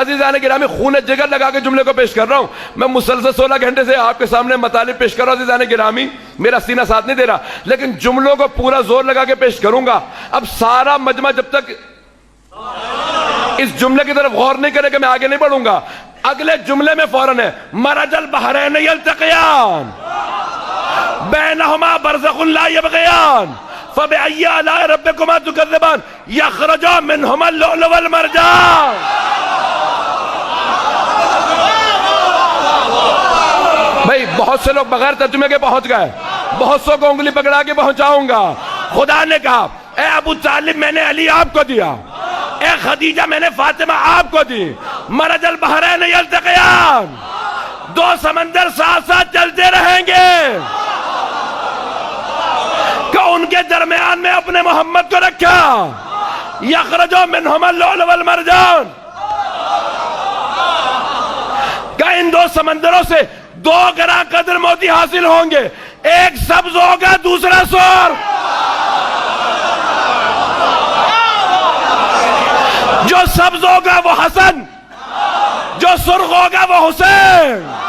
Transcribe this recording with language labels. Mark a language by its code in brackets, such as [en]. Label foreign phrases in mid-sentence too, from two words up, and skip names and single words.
[ur] عزیزانِ گرامی، خونِ جگر لگا کے جملے کو پیش کر رہا ہوں۔ میں مسلسل 16 گھنٹے سے آپ کے سامنے مطالب پیش کر رہا ہوں. عزیزانِ گرامی، میرا سینہ ساتھ نہیں دے رہا، لیکن جملوں کو پورا زور لگا کے پیش کروں گا. اب سارا مجمع جب تک اس جملے کی طرف غور نہیں کرے گا میں آگے نہیں بڑھوں گا. اگلے جملے میں فوراً ہے [ar] مرج البحرين يلتقيان بينهما برزخ لا يبغيان فبأي آلاء ربكما تكذبان يخرج منهما لؤلؤ والمرجان. [ur] بھائی بہت سے لوگ بغیر ترجمے کے پہنچ گئے، بہت سو کو انگلی پکڑا کے پہنچاؤں گا. خدا نے کہا، اے ابو طالب، میں نے علی آپ کو دیا، اے خدیجہ، میں نے فاطمہ آپ کو دی. [ar] مرج البحرين يلتقيان, [ur] دو سمندر ساتھ ساتھ چلتے رہیں گے. ان کے درمیان میں اپنے محمد کو رکھا. [ar] يخرج منهما لؤلؤ والمرجان, [ur] کا ان دو سمندروں سے دو گرام قدر موتی حاصل ہوں گے. ایک سبز ہوگا دوسرا سرخ، جو سبز ہوگا وہ حسن، جو سرخ ہوگا وہ حسین.